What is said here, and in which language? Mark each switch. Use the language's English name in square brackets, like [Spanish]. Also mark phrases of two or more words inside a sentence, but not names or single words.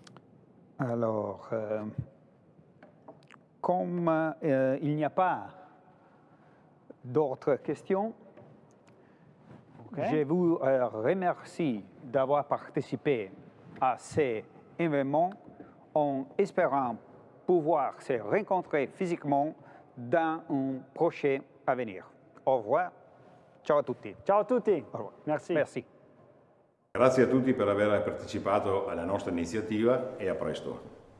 [French] Alors, comme il n'y a pas D'autres questions? Ok. Je vous remercie d'avoir participé à ces événements en espérant pouvoir se rencontrer physiquement dans un prochain avenir. Au revoir. [Italian] Ciao a tutti. Ciao a tutti. [French] Au revoir. Merci. Merci. [Italian] Grazie a tutti per aver partecipato alla nostra iniziativa e a presto.